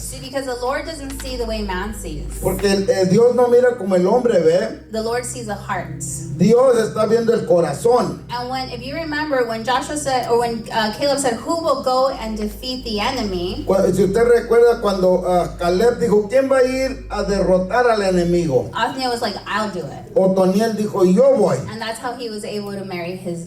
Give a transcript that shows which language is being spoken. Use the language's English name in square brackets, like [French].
[English] See, because the Lord doesn't see the way man sees. [Spanish] porque Dios no mira como el hombre ve, [English] The Lord sees the heart. [Spanish] Dios está viendo el corazón. [English] And if you remember, when Joshua said, or when Caleb said, "Who will go and defeat the enemy?" [Spanish] Si usted recuerda cuando Caleb dijo, ¿quién va a ir a derrotar al enemigo? [English] Othniel was like, "I'll do it," [Spanish] Otoniel dijo, yo voy. [English] and that's how he was able to marry his